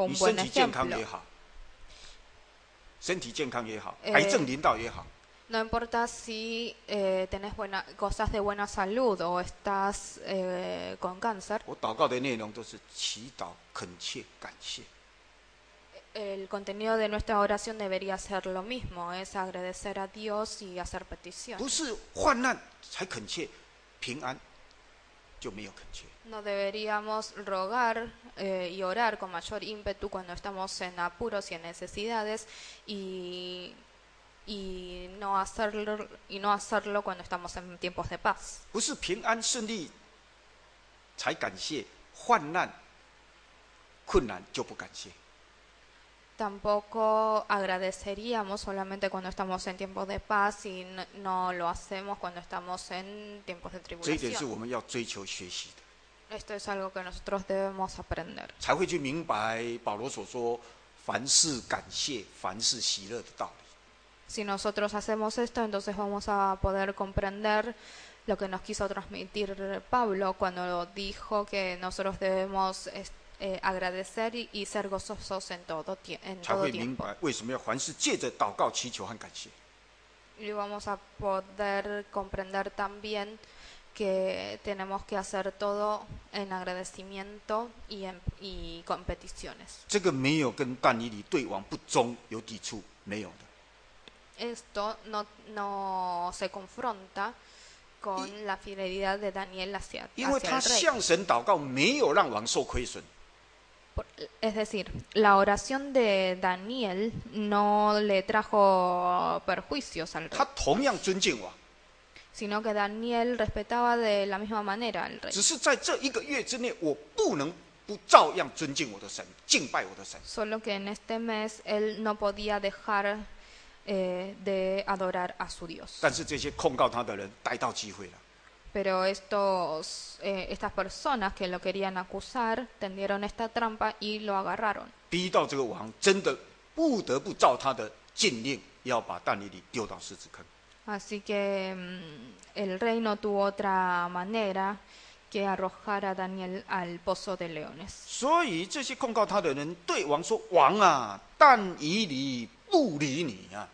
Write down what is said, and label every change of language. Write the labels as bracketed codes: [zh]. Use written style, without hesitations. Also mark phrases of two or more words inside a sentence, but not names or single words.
[zh] 你 [es] un [zh] 身 [es] buen [zh] 体健康 [es] ejemplo. [zh] 也好，身体健康也好，癌症临到也好， [es] No importa si tenés cosas de buena salud o estás con cáncer, [zh] 我祷告的内容都是祈祷、恳切、感谢。 [es] el contenido de nuestra oración debería ser lo mismo, es agradecer a Dios y hacer peticiones. [zh] 不是患难才恳切，平安就没有恳切。 [es] No deberíamos rogar y orar con mayor ímpetu cuando estamos en apuros y en necesidades y no hacerlo cuando estamos en tiempos de paz. [zh] 不是平安顺利才感谢，患难困难就不感谢。 [es] Tampoco agradeceríamos solamente cuando estamos en tiempos de paz y no lo hacemos cuando estamos en tiempos de [zh] 这一点是 [es] tribulación. [zh] 我们要追求学习的， [es] Esto es algo que nosotros debemos aprender. [zh] 才会去明白保罗所说凡事感谢、凡事喜乐的道理。 [es] Si nosotros hacemos esto, entonces vamos a poder comprender lo que nos quiso transmitir Pablo cuando dijo que nosotros debemos agradecer y ser gozosos en todo [zh] 才会明 [es] tiempo. [zh] 白为什么要凡事借着祷告、祈求和感谢。 [es] Y vamos a poder comprender también que tenemos que hacer todo en agradecimiento y con peticiones. [zh] 这个没有跟但以理对王不忠有抵触，没有的。 [es] Esto no se confronta con la fidelidad de Daniel hacia [zh] 因为 [es] el [zh] 他 [es] rey. [zh] 向神祷告，没有让王受亏损。 [es] Es decir, la oración de Daniel no le trajo perjuicios al rey, [zh] 他同样尊敬王， [es] sino que Daniel respetaba de la misma manera al rey. [zh] 只是在这一个月之内，我不能不照样尊敬我的神，敬拜我的神。 [es] Solo que en este mes él no podía dejar de adorar a su Dios. [zh] 但是这些控告他的人逮到机会了， [es] Pero estas personas que lo querían acusar tendieron esta trampa y lo agarraron. [zh] 逼到这个王真的不得不照他的禁令，要把但以理丢到狮子坑。 [es] Así que el rey no tuvo otra manera que arrojar a Daniel al pozo de leones. [zh] 所以这些控告他的人对王说：“王啊，但以理不理你啊！”